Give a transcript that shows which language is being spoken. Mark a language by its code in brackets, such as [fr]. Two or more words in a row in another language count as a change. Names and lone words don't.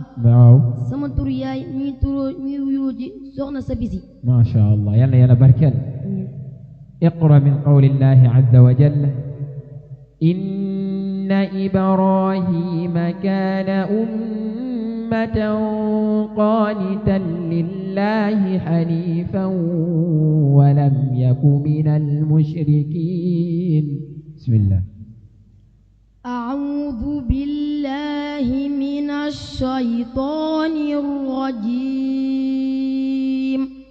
[wo] waaw sama turu yaay mi ngi wuyoo ci Soxna Sabisi [ar] ما شاء الله [wo] yal na yàlla barkeel [ar] اقرأ من قول الله عز وجل إن إبراهيم كان أمة قانتا لله حنيفا ولم يك من المشركين. بسم الله. أعوذ بالله من الشيطان الرجيم.